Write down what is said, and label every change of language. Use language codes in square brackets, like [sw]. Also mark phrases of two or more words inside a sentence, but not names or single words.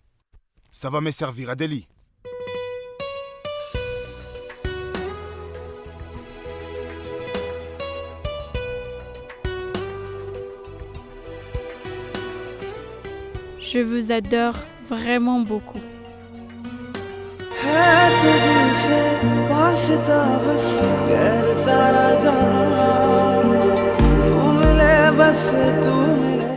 [fr] Ça va me servir à Delhi. Je vous adore vraiment beaucoup. [hi] है तुझसे वास्ता बस गैर सारा जहां तू मिले बस तू मिले